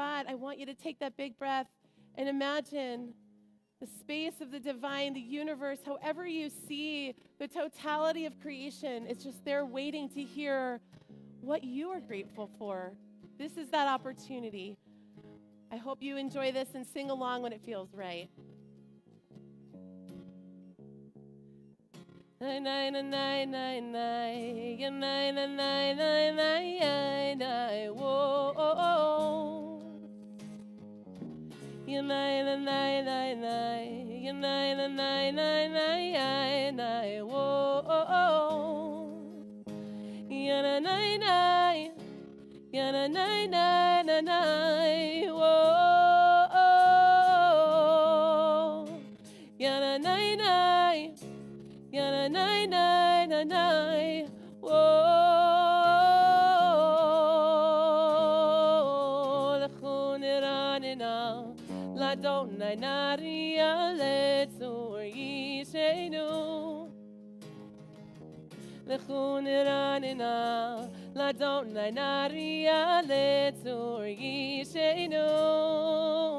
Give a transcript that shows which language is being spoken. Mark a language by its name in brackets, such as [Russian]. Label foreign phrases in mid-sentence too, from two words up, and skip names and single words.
[English] I want you to take that big breath and imagine the space of the divine, the universe, however you see the totality of creation. It's just there waiting to hear what you are grateful for. This is that opportunity. I hope you enjoy this and sing along when it feels right. Nine nine nine nine nine nine nine nine nine nine nine whoa. Nine nine nine nine nine nine nine nine nine whoa. Nine nine nine. Yana nine nine nine nine whoa. Yana nine nine. Yana nine nine nine nine whoa. [Hebrew] לכו נרננה ליהוה נריעה לצור ישענו. לכו נרננה ליהוה נריעה לצור ישענו.